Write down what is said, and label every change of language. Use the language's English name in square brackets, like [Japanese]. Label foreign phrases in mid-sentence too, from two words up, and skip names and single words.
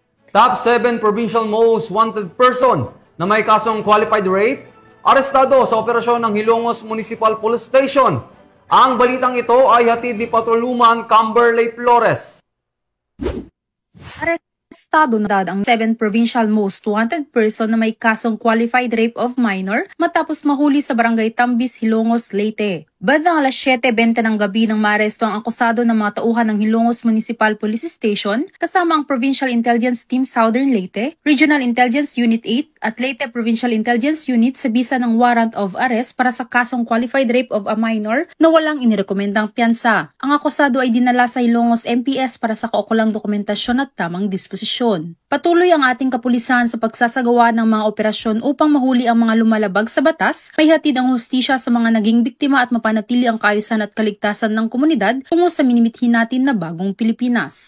[English] Top 7 provincial most wanted person [Filipino] na may kasong [English] qualified rape, [Filipino] arestado sa operasyon ng Hilongos Municipal Police Station. Ang balitang ito ay hatid ni Patrolwoman Camberley Flores. Arestado na ang 7 [English] provincial most wanted person [Filipino] na may kasong [English] qualified rape of minor [Filipino] matapos mahuli sa barangay Tambis, Hilongos, Leyte. Bandang alas 7:20 ng gabi nang maaresto ang akusado ng mga tauhan ng Hilongos Municipal Police Station kasama ang Provincial Intelligence Team Southern Leyte, Regional Intelligence Unit 8 at Leyte Provincial Intelligence Unit sa bisa ng [English] warrant of arrest [Filipino] para sa kasong [English] qualified rape of a minor [Filipino] na walang inirekomendang piyansa. Ang akusado ay dinala sa Hilongos MPS para sa kaukulang dokumentasyon at tamang disposisyon. Patuloy ang ating kapulisan sa pagsasagawa ng mga operasyon upang mahuli ang mga lumalabag sa batas, may hatid ang hustisya sa mga naging biktima at mapanatili ang kaayusan at kaligtasan ng komunidad tungo sa minimithi natin na bagong Pilipinas.